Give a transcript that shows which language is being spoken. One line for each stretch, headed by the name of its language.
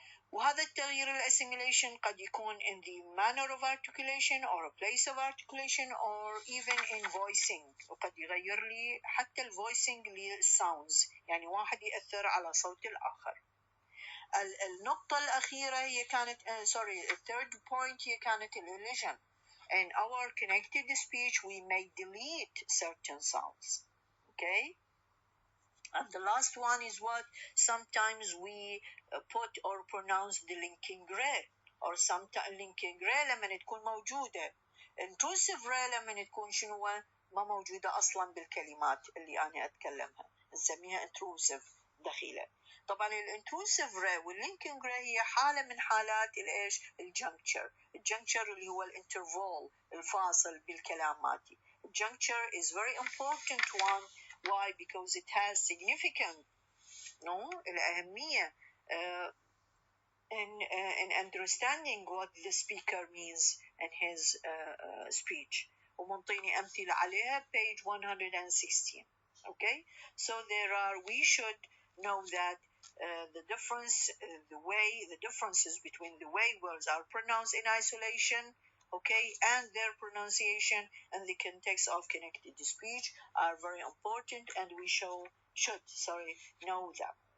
Arabic: وهذا التغيير الاسsimilation قد يكون
English: in the manner of articulation or a place of articulation or even in voicing
Arabic: وقد يغير لي حتى الvoicing للsounds يعني واحد يأثر على صوت الآخر. النقطة الأخيرة هي كانت
English: the third point
Arabic: هي كانت elision.
English: In our connected speech we may delete certain sounds. Okay? And the last one is what? Sometimes we put or pronounce the linking re or sometimes linking re
Arabic: لما تكون موجودة. intrusive re لما تكون شنو ما موجودة أصلا بالكلمات اللي أنا أتكلمها نسميها intrusive دخيلة. طبعا الانتروسيف ري واللينكينج ري هي حالة من حالات الإيش؟ الجنكشر اللي هو الانترفول الفاصل بالكلاماتي.
English: الجنكشر is very important one. Why? Because it has significant الأهمية in understanding what the speaker means in his speech.
Arabic: ومنطيني أمثلة عليها page 116.
English: Okay, so we should know that the differences between the way words are pronounced in isolation, okay, and their pronunciation in the context of connected speech are very important, and we should know them.